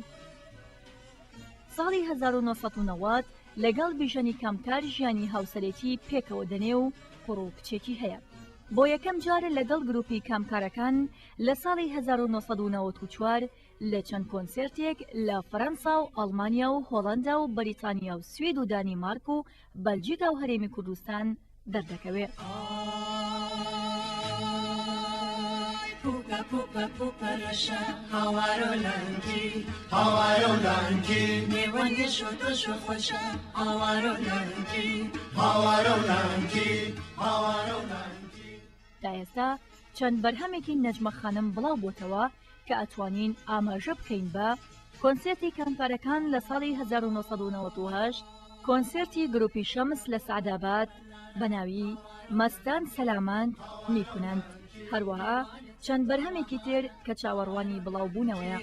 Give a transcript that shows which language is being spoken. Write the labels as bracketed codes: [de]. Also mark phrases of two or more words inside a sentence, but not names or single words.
[ckb] ساڵی 1990 لەگەڵ بیژەنی کەمکار ژیانی هاوسەرێتی پێکەوە دەنێ و کوڕ و کچێکی هەیە. بۆ یەکەم جارە لەگەڵ گروپی کامکارەکان لە ساڵی 1994 لە چەند کۆنسێرتێک لە فەرەنسا و ئەڵمانیا و هۆڵەندا و بەریتانیا و سوید و دانیمارک و بەلجیکا و هەرێمی کوردستان دەردەکەوێت. Pupa pupa pupa rasha hawaro lanki hawaro lanki mewange shoto shofasha hawaro lanki hawaro lanki hawaro lanki. تا ئێستا چەند بەرهەمێکی نەجمە خانم بڵاو بۆتەوە کە ئەتوانین ئاماژە بکەین بە کۆنسێرتی کەمکارەکان لە ساڵی 1998، کۆنسێرتی گروپی شەمس لە سعداباد بە ناوی مەستان سەلاماند میکنند، هەروەها چەند بەرهەمێکی تر کە چاوەڕوانی بڵاو بوونەوەیە.